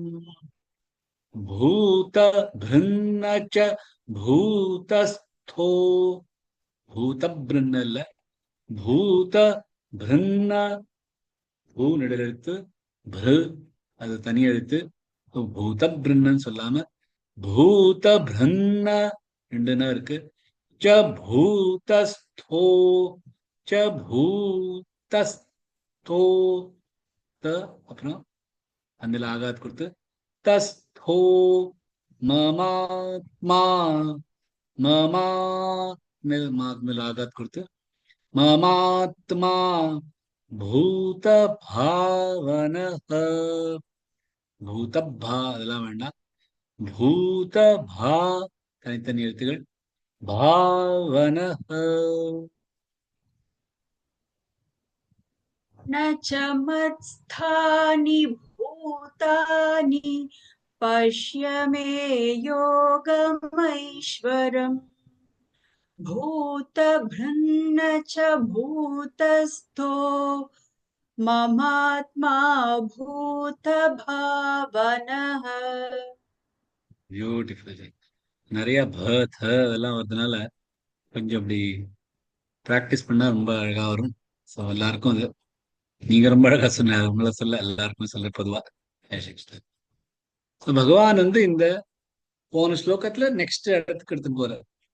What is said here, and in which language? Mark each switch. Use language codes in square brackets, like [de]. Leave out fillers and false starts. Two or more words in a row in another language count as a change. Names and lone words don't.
[sa] भूत भृन्न च भूतस्थो, भूत भृन्न [ta] இல்ல, [sa] भूत भृन्न, [ta] பூ நெடில் எழுத்து, பிரு அது தனி எழுத்து, [sa] भूत भृन्नु [ta] சொல்லாம [sa] भूत भृन्न [ta] ரெண்டுன்னா இருக்கு. [sa] च भूतस्थो, च भूतस्थो, त அப்புறம் [ta] அந்த ஆகாத் கொடுத்து [sa] तस्थो, ममात्मा, [ta] மமா மேல் ஆகாத் கொடுத்து [sa] ममात्मा, भूत भावनः, भूत भा [ta] அதெல்லாம் வேண்டாம், பூத பா தனித்தனி எழுத்துகள், [sa] भावनः. न च मत्स्थानि भूतानि पश्य मे योगमैश्वरम् भूतभृन्न च भूतस्थो ममात्मा भूतभावनः. [ta] பியூட்டிஃபுல். நிறைய பர்த் அதெல்லாம் வரதுனால கொஞ்சம் அப்படி ப்ராக்டிஸ் பண்ணா ரொம்ப அழகா வரும். ஸோ எல்லாருக்கும் அது நீங்க ரொம்ப அழகா சொன்ன, உங்களை சொல்ல எல்லாருக்கும் சொல்ல பொதுவா. பகவான் வந்து இந்த போன ஸ்லோகத்துல நெக்ஸ்ட் இடத்துக்கு எடுத்துட்டு போறார்.